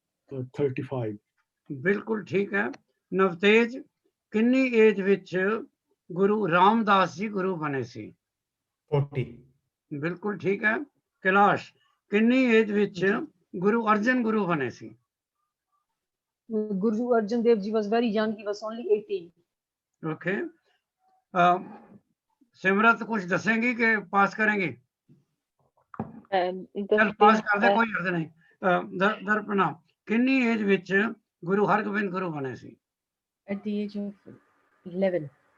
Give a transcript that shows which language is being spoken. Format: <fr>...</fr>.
<pa>35। ਬਿਲਕੁਲ ਠੀਕ ਹੈ। ਨਵਤੇਜ, ਕਿੰਨੀ ਏਜ ਵਿੱਚ ਗੁਰੂ ਰਾਮਦਾਸ ਜੀ ਗੁਰੂ ਬਣੇ ਸੀ? 40। ਬਿਲਕੁਲ ਠੀਕ ਹੈ। ਕੈਲਾਸ਼, ਕਿੰਨੀ ਏਜ ਵਿੱਚ ਗੁਰੂ ਅਰਜਨ ਗੁਰੂ ਬਣੇ ਸੀ?</pa> <en>Guru Arjan Dev Ji was very young. He was only 18.</en> <pa>Okay. ਸਿਮਰਤ ਕੁਝ ਦੱਸੇਂਗੀ ਕਿ ਪਾਸ ਕरेंगे? ਚਲ ਪਾਸ ਕਰ ਦੇ, ਕੋਈ ਹਰਜ ਨਹੀਂ। ਦਰਪਨਾ, ਕਿੰਨੀ ਏਜ ਵਿੱਚ ਗੁਰੂ ਹਰਗੋਬਿੰਦ ਗੁਰੂ ਬਣੇ ਸੀ?</pa> <en>At the age of 11.</en>